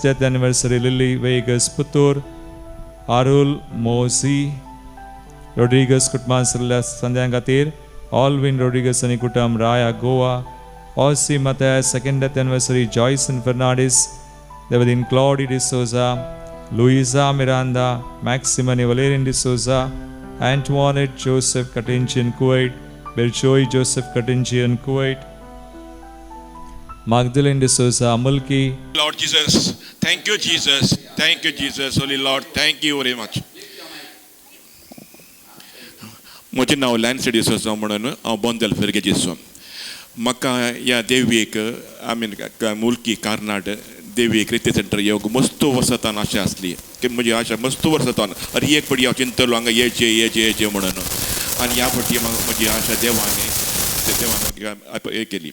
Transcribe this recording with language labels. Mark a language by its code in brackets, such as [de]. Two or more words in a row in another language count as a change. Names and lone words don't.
[en] death anniversary [kok] लिली वेगस पुतूर आरुल मोसी रोड्रिगस कुटुंबान सरल्या संध्या खातीर ऑलविन रोड्रिगस आनी कुटुंब राया गोवा ऑसी मते [en] second death anniversary [kok] जॉयसन फर्नांडीस देवदीन क्लॉडी डिसोजा Luisa Miranda, Maximani Valerian de Souza, Antoinette Joseph Katinchian Kuwait, Belchoy Joseph Katinchian Kuwait, Magdalene de Souza Mulki. [en] Lord Jesus, thank you, Jesus. Thank you, Jesus. Holy Lord, thank you very much. [kok] म्हजें नांव लॅन्सी डिसोजा म्हणून हांव बोंदेल फेरगेचेचो. म्हाका ह्या देवीक मुल्की कार्नाड देवीक रिती सेंटर येवंक मस्त वर्सांतान आशा आसली की म्हजी आशा मस्त वर्सांतान अरे एक फावटी हांव चिंतलो हांगा येचे म्हणून आनी ह्या फावटी म्हजी आशा देवान हे केली.